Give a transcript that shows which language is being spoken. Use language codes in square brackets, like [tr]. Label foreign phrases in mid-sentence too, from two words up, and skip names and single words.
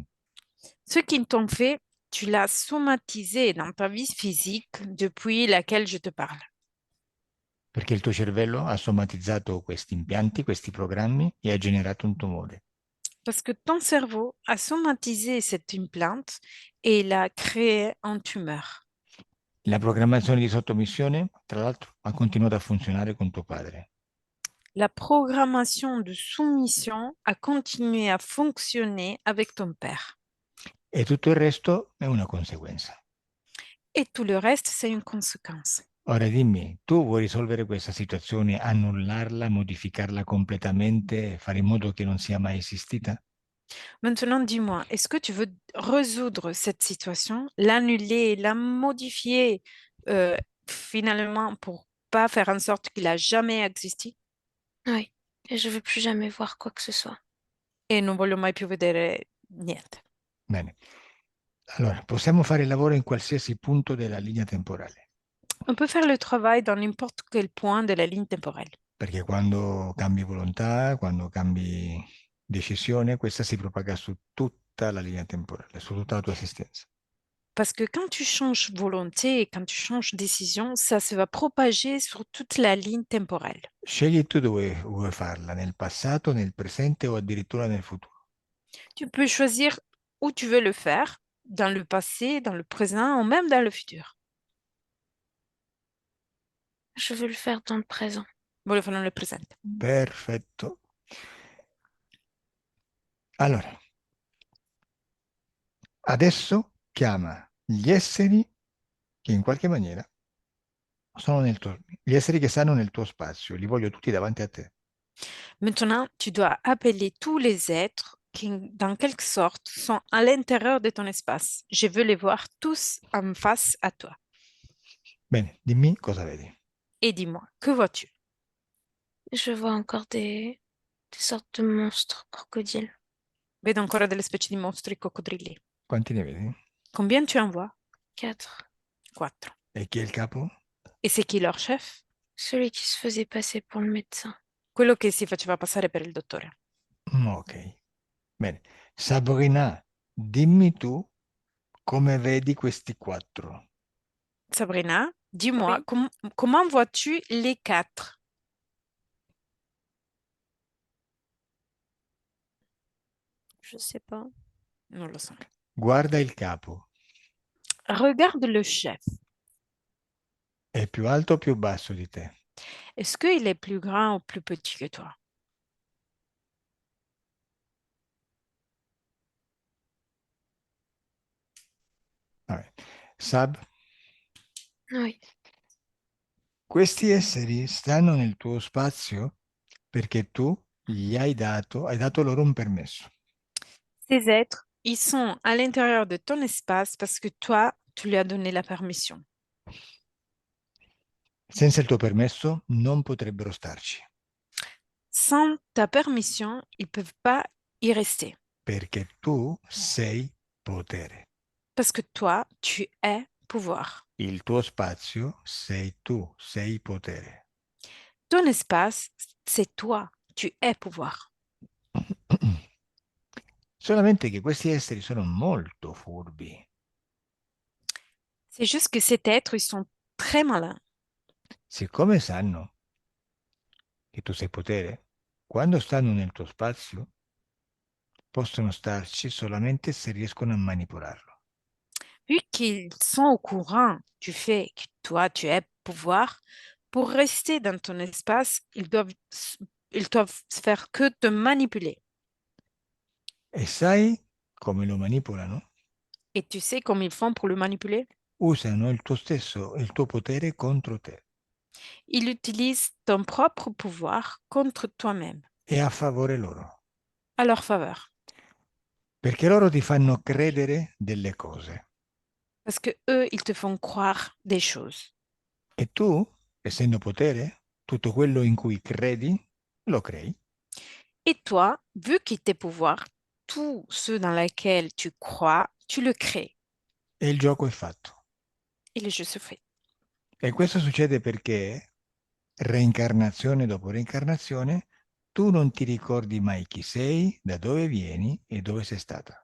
[fr] Ce qu'ils t'ont fait, tu l'as somatisé dans ta vie physique depuis laquelle je te parle. [it] Perché il tuo cervello ha somatizzato questi impianti, questi programmi e ha generato un tumore. [fr] Parce que ton cerveau a somatisé cette implante et il a créé un tumeur. [it] La programmazione di sottomissione, tra l'altro, ha continuato a funzionare con tuo padre. [fr] La programmation de soumission a continué à fonctionner avec ton père. [it] E tutto il resto è una conseguenza. [fr] Et tout le reste, c'est une conséquence. [it] Ora dimmi, tu vuoi risolvere questa situazione, annullarla, modificarla completamente, fare in modo che non sia mai esistita? [fr] Maintenant, dis-moi, est-ce que tu veux résoudre cette situation, l'annuler, la modifier euh, finalement pour pas faire en sorte qu'il a jamais existé oui. Et je veux plus jamais voir quoi que ce soit. [it] et non voglio mai più vedere niente? Bene. Allora, possiamo fare il lavoro in qualsiasi punto della linea temporale, [fr] On peut faire le travail dans n'importe quel point de la ligne temporelle. [it] perché quando cambi volontà, quando cambi decisione, questa si propaga su tutta la linea temporale, su tutta la tua esistenza. [fr] Parce que quand tu changes volonté et quand tu changes décision, ça se va propager sur toute la ligne temporelle. [it] Scegli tu dove vuoi farla, nel passato, nel presente o addirittura nel futuro. [fr] Tu peux choisir où tu veux le faire, dans le passé, dans le présent ou même dans le futur. Je veux le faire dans le présent. [it] Voglio farlo nel presente. Perfetto. Allora, adesso chiama gli esseri che in qualche maniera sono gli esseri che stanno nel tuo spazio, li voglio tutti davanti a te. [fr] Maintenant, tu dois appeler tous les êtres qui, dans quelque sorte, sont à l'intérieur de ton espace. Je veux les voir tous en face à toi. [it] Bene, dimmi cosa vedi. [fr] Et dis-moi, que vois-tu? Je vois encore des sortes de monstres crocodiles. [it] Vedo ancora delle specie di mostri coccodrilli. Quanti ne vedi? [fr] Combien tu en vois? 4. 4. [it] E chi è il capo? [fr] Et c'est qui leur chef? Celui qui se faisait passer pour le médecin. [it] Quello che si faceva passare per il dottore. Ok. Bene. Sabrina, dimmi tu come vedi questi 4. [fr] Sabrina, dis-moi, Oui, comment vois-tu les 4? je sais pas. [it] Non lo so. Guarda il capo. [fr] Regarde le chef. [it] È più alto o più basso di te? [fr] Est-ce qu'il est plus grand ou plus petit que toi? [it] Vabbè. Sab, [fr] Oui, [it] questi esseri stanno nel tuo spazio perché tu hai dato loro un permesso. [fr] Ces êtres, ils sont à l'intérieur de ton espace parce que toi, tu lui as donné la permission. [it] Senza il tuo permesso non potrebbero starci, [fr] Sans ta permission, ils ne peuvent pas y rester. [it] perché tu sei potere. [fr] Parce que toi, tu es pouvoir. [it] Il tuo spazio sei tu, sei potere. [fr] Ton espace, c'est toi. Tu es pouvoir. [it] Solamente che questi esseri sono molto furbi. [fr] C'est juste que ces êtres, ils sont très malins. [it] Siccome sanno che tu sei potere, quando stanno nel tuo spazio, possono starci solamente se riescono a manipolarlo. [fr] Vu qu'ils sont au courant du fait que toi, tu es pouvoir, pour rester dans ton espace, ils doivent faire que te manipuler. [it] E sai come lo manipolano? [fr] Et tu sais comment ils font pour le manipuler? [it] Usano il tuo potere contro te [fr] Ils utilisent ton propre pouvoir contre toi-même, [it] e a favore loro, [fr] à leur faveur. [it] perché loro ti fanno credere delle cose [fr] Parce que eux, ils te font croire des choses. [it] e tu, essendo potere, tutto quello in cui credi, lo crei. [fr] Et toi, vu qu'ils t'es pouvoir, tout ce dans lequel tu crois, tu le crées. [it] E il gioco è fatto. [fr] Et le jeu se fait. [it] E questo succede perché reincarnazione dopo reincarnazione, tu non ti ricordi mai chi sei, da dove vieni e dove sei stata.